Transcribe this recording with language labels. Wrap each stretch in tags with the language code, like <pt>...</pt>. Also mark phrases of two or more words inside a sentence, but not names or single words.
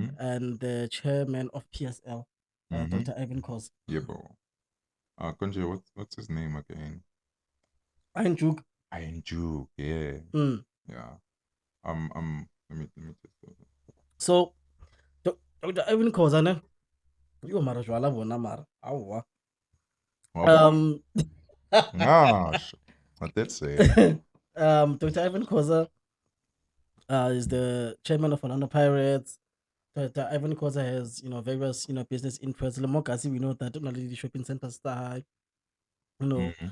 <en>and the chairman of PSL, mm-hmm. Dr. Ivan Kos. Yeah, bro. Konje, what's his name again? Einjuk. Iron Juke, yeah. Mm. Yeah. Let me just So, Dr. Ivan Kos, ne?</en> <st>Yo, mara jwala bona mara. Awa.</st> <zu>Wabona?</zu> <en>Um, Gosh. What that say? Dr. Ivan Koza is the chairman of Orlando Pirates. Dr. Ivan Koza has, various, business interests. Lemokasi, we know that only the shopping center star, you know,</en>